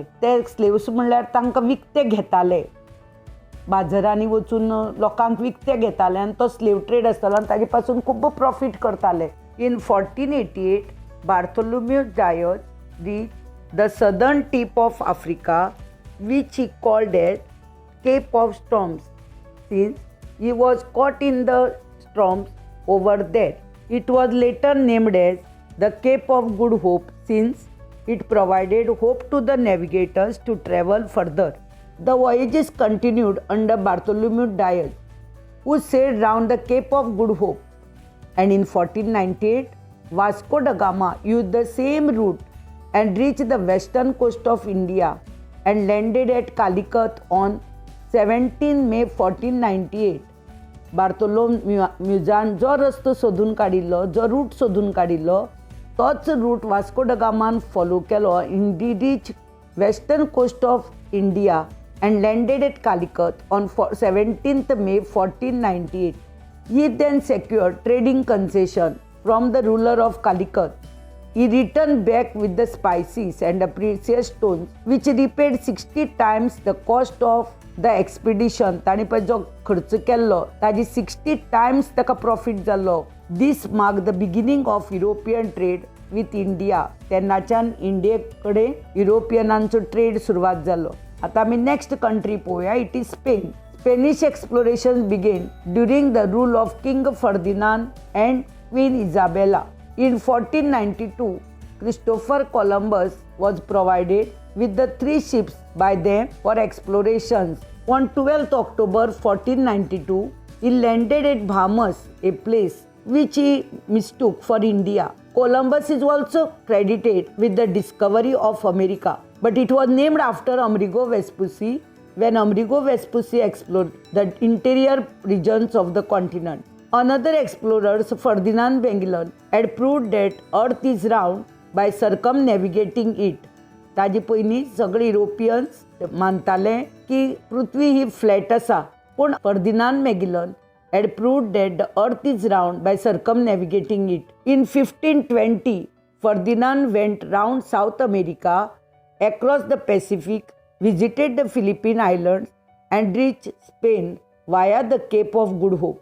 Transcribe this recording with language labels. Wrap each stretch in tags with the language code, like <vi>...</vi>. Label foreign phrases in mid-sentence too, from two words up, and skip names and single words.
<kok>ते स्लेव्स म्हणल्यार तांकां विकते घेताले, बाजारांनी वचून लोकांक विकते घेताले आनी तो</kok> <en>slave trade</en> <kok>आसतालो आनी ताजे पासून खूब प्रॉफिट करताले.</kok> <en>In 1488 Bartholomew Dias reach the southern tip of Africa which he called as Cape of Storms, since he was caught in the storms over there. It was later named as the Cape of Good Hope, since it provided hope to the navigators to travel further. The voyages continued under Bartholomew Dias, who sailed round the Cape of Good Hope, and in 1498 Vasco da Gama used the same route and reached the western coast of India and landed at Calicut on 17 May 1498.</en> <kok>बार्थोलोम्यूजान जो रस्तो सोदून काडिल्लो, जो रूट सोदून काडिल्लो, तोच रूट वास्को ड गामान फॉलो केलो.</kok> <en>And he reached western coast of India and landed at Calicut on 17th May 1498. He then secured trading concession from the ruler of Calicut. He returned back with the spices and the precious stones, which repaid 60 times the cost of the expedition.</en> <kok>ताणी पळय जो खर्च केल्लो ताजी 60 times ताका प्रॉफिट जाल्लो.</kok> <en>This marked the beginning of European trade with India.</en> <kok>तेन्नाच्यान इंडिये कडेन युरोपियनांचो ट्रेड सुरवात जालो. आता आमी</kok> <en>next country</en> <kok>पळोवया.</kok> <en>It is Spain. Spanish explorations began during the rule of King Ferdinand and Queen Isabella. In 1492, Christopher Columbus was provided with the 3 ships by them for explorations. On 12th October 1492, he landed at Bahamas, a place which he mistook for India. Columbus is also credited with the discovery of America, but it was named after Amerigo Vespucci when Amerigo Vespucci explored the interior regions of the continent. Another explorer, Ferdinand Magellan, had proved that Earth is round by circumnavigating it.</en> <kok>ताजे पयलीं सगळे युरोपियन्स मानताले की पृथ्वी ही फ्लॅट आसा, पूण फर्दिनांड मॅगेलन</kok> <en>had proved that the earth is round by circumnavigating it. In 1520, Ferdinand went round South America, across the Pacific, visited the Philippine Islands, and reached Spain via the Cape of Good Hope.</en>